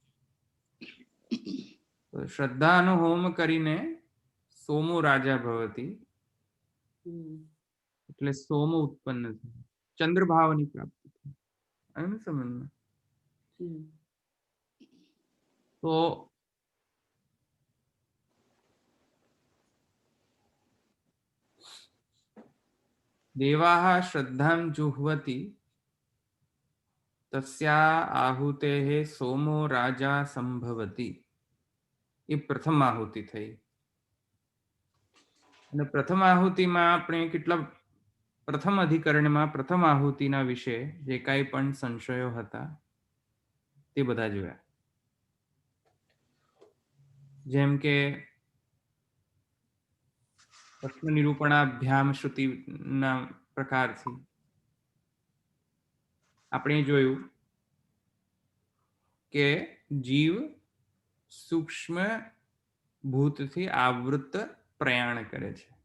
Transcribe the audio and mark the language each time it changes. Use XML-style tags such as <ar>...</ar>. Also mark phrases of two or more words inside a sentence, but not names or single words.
<gu>શ્રદ્ધાનો હોમ કરીને</gu> <sa>सोमो राजा भवति,</sa> <gu>એટલે સોમ ઉત્પન્ન થયું, ચંદ્રભાવની પ્રાપ્તિ થઈ. આવ્યું ને સમજમાં?</gu> <sa>તો देवाः श्रद्धां जुह्वति तस्या आहुतेः सोमो राजा संभवति।</sa> <hi>ये प्रथम आहुति</hi> <gu>થઈ અને પ્રથમ આહુતિમાં આપણે કેટલા પ્રથમ અધિકરણમાં પ્રથમ આહુતિના વિશે જે કાંઈ પણ સંશયો હતા તે બધા જોયા. જેમ કે પ્રશ્ન નિરૂપણાભ્યામ શ્રુતિના પ્રકારથી આપણે જોયું કે જીવ સૂક્ષ્મ ભૂતથી આવૃત પ્રયાણ કરે છે.</gu>